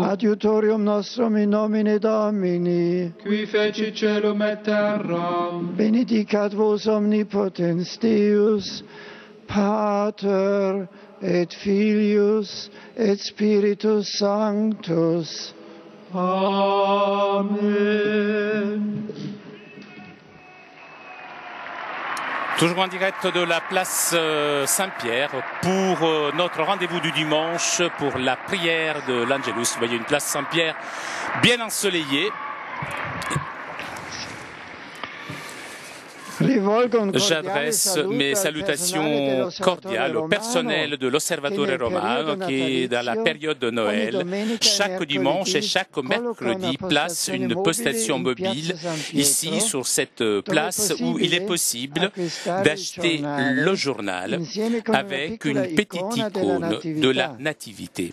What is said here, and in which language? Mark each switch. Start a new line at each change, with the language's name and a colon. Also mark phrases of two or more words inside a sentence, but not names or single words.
Latin: Adiutorium nostrum in nomine Domini. Qui fecit caelum et terram. Benedicat vos omnipotens Deus, Pater et Filius et Spiritus Sanctus. Amen.
French: Toujours en direct de la place Saint-Pierre pour notre rendez-vous du dimanche pour la prière de l'Angelus. Vous voyez une place Saint-Pierre bien ensoleillée. J'adresse mes salutations cordiales au personnel de l'Osservatore Romano qui, dans la période de Noël, chaque dimanche et chaque mercredi, place une postation mobile ici sur cette place où il est possible d'acheter le journal avec une petite icône de la Nativité.